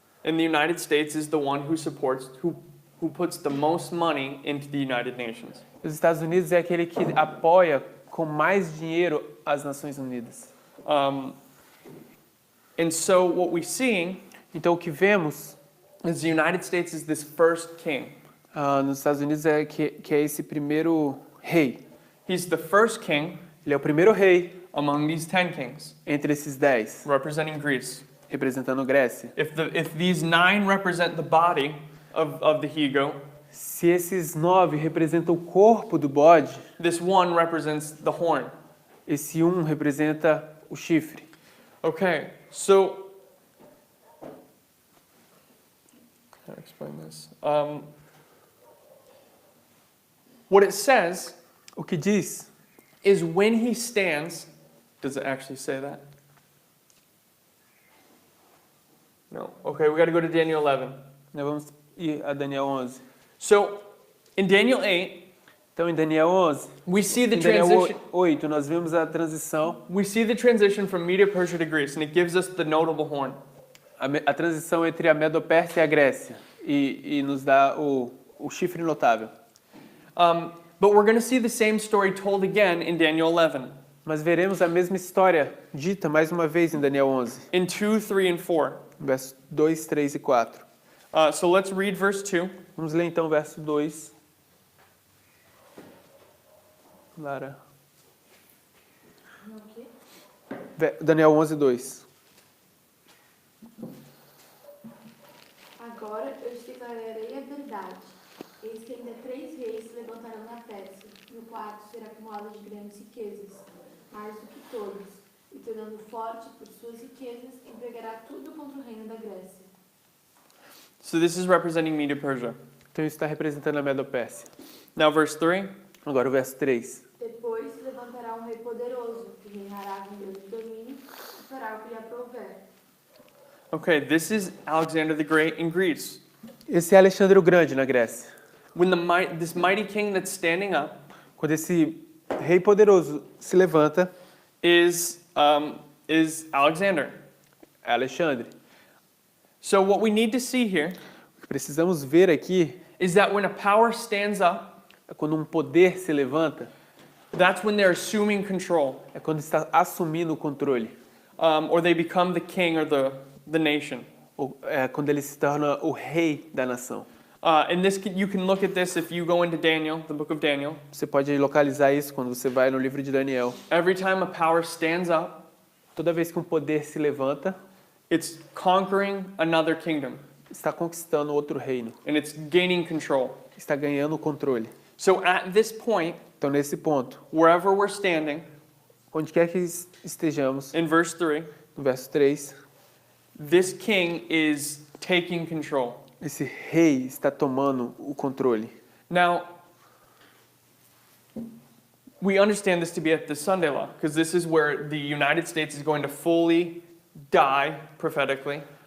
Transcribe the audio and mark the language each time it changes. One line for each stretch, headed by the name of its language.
English: And the United States is the one who puts the most money into the United Nations.
Portuguese: Os Estados Unidos é aquele que apoia com mais dinheiro as Nações Unidas.
English: And so what we see
Portuguese: Então o que vemos
English: is the United States is this first king.
Portuguese: nos Estados Unidos é que é esse primeiro rei.
English: He's the first king
Portuguese: Ele é o primeiro rei
English: among these 10 kings,
Portuguese: entre esses 10,
English: representing Greece.
Portuguese: representando Grécia.
English: If these 9 represent the body of the he-goat,
Portuguese: Se esses 9 representam o corpo do bode,
English: this one represents the horn.
Portuguese: esse 1 representa o chifre.
English: Okay, so how to explain this? What it says
Portuguese: O que diz
English: is when he stands. Does it actually say that? No. Okay, we got to go to Daniel 11.
Portuguese: Nós vamos ir a Daniel 11.
English: So, in Daniel 8,
Portuguese: Então, em Daniel 11,
English: we see the
Portuguese: em Daniel
English: transition.
Portuguese: 8, nós vemos a transição,
English: We see the transition from Media-Persia to Greece, and it gives us the notable horn.
Portuguese: a transição entre a Medo-Pérsia e a Grécia, e nos dá o chifre notável.
English: But we're going to see the same story told again in Daniel 11,
Portuguese: Mas veremos a mesma história dita mais uma vez em Daniel 11,
English: in 2, 3, and 4.
Portuguese: versos 2, 3 e 4.
English: So let's read verse 2.
Portuguese: Vamos ler então o verso 2.
English: Lara.
Portuguese: No quê?
English: Daniel 11, 2.
Portuguese: Agora eu te declararei a verdade. Eis que ainda 3 reis se levantarão na Pérsia, e o quarto será acumulado de grandes riquezas, mais do que todos, e tornando forte por suas riquezas, empregará tudo contra o reino da Grécia.
English: So this is representing Media-Persia.
Portuguese: Então isso está representando a Medo-Pérsia.
English: Now verse 3.
Portuguese: Agora o verso 3. Depois se levantará um rei poderoso, que reinará com grande domínio, e fará o que lhe aprouver.
English: Okay, this is Alexander the Great in Greece.
Portuguese: Esse é Alexandre o Grande na Grécia.
English: When this mighty king that's standing up
Portuguese: Quando esse rei poderoso se levanta,
English: is Alexander.
Portuguese: é Alexandre.
English: So what we need to see here
Portuguese: O que precisamos ver aqui
English: is that when a power stands up,
Portuguese: é quando um poder se levanta,
English: that's when they're assuming control,
Portuguese: é quando está assumindo o controle.
English: or they become the king or the nation.
Portuguese: Ou é quando ele se torna o rei da nação.
English: And you can look at this if you go into Daniel, the book of Daniel.
Portuguese: Você pode localizar isso quando você vai no livro de Daniel.
English: Every time a power stands up,
Portuguese: Toda vez que um poder se levanta,
English: it's conquering another kingdom,
Portuguese: está conquistando outro reino,
English: and it's gaining control.
Portuguese: está ganhando o controle.
English: So at this point,
Portuguese: Então, nesse ponto,
English: wherever we're standing,
Portuguese: onde quer que estejamos,
English: in verse 3,
Portuguese: no verso 3,
English: this king is taking control.
Portuguese: esse rei está tomando o controle.
English: Now, we understand this to be at the Sunday law, because this is where the United States is going to fully die prophetically.